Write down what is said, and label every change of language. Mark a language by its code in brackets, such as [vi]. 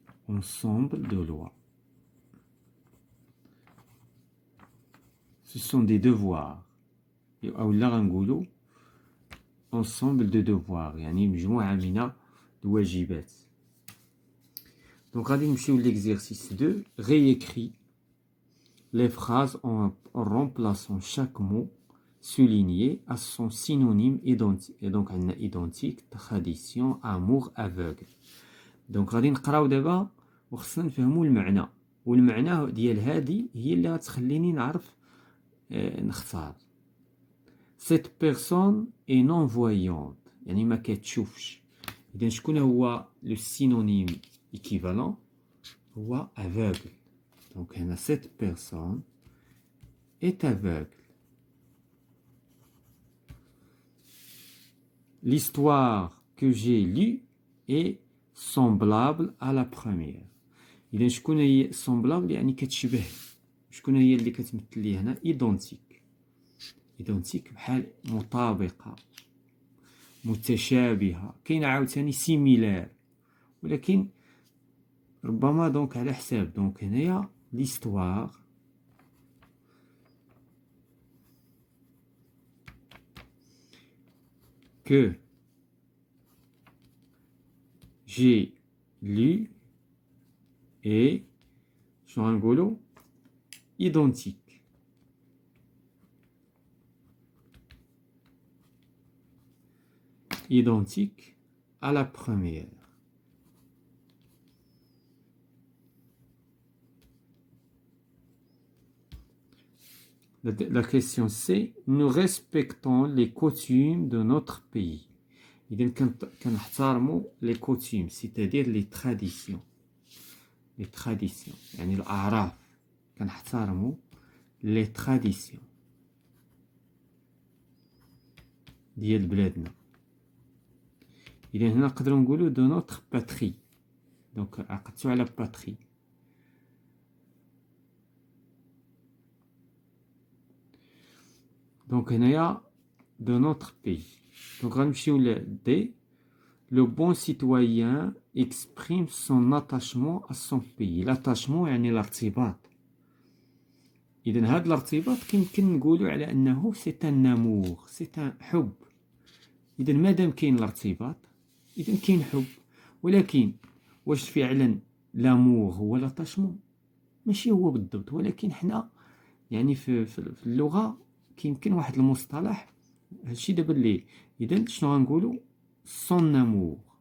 [fr] ensemble de lois. Ce sont des devoirs. [ar] أو لا غنقولوا [fr] ensemble de devoirs، [ar] يعني مجموعة من الواجبات. [fr] Donc [ar] غادي نمشيو [fr] l'exercice 2. Réécris les phrases en remplaçant chaque mot souligné à son synonyme identique. Et donc [ar] عندنا [fr] identique، tradition، amour، aveugle. Donc [ar] غادي نقراو دابا وخصنا نفهموا المعنى، والمعنى ديال هذه هي اللي غتخليني نعرف نختار. [fr] Cette personne est non-voyante، [ar] يعني ما كتشوفش. إذا شكون هو [fr] لو سينونيم équivalent؟ [ar] هو aveugle. [fr] Donc [ar] هنا [fr] cette personne est aveugle. L'histoire que j'ai lue est semblable à la première. [ar] إذا شكون هي [fr] semblable [ar] يعني كتشبه، شكون هي اللي كتمثل لي هنا؟ identique. [fr] identique [ar] بحال مطابقة، متشابهة. كاين عاوتاني [fr] similaire، [ar] ولكن ربما دونك على حساب. دونك هنايا [fr] l'histoire que j'ai lu est [ar] شنو غنقولوا [fr] identique. identique à la première. La question c'est nous respectons les coutumes de notre pays. [ar] إذا كنحترموا [fr] les coutumes c'est-à-dire les traditions. les traditions [ar] يعني الأعراف، كنحترموا les traditions ديال بلادنا. إذا هنا نقدروا نقولوا [fr] de notre patrie. [ar] دونك عقدتو على patrie. دونك هنايا [fr] de notre pays. [ar] دونك غنمشيو ل D. [fr] Le bon citoyen exprime son attachement à son pays. L'attachement [ar] يعني الارتباط. إذن هذا الارتباط يمكن نقولوا على أنه [fr] c'est un amour, c'est un [ar] حب. إذن مادام كاين الارتباط إذن كاين حب. ولكن واش فعلا [fr] لامور هو لاتاشمون؟ [ar] ماشي هو بالضبط، ولكن حنا يعني في اللغة كيمكن واحد المصطلح هادشي دابا اللي إذن شنو غنقولوا؟ [fr] سون امور.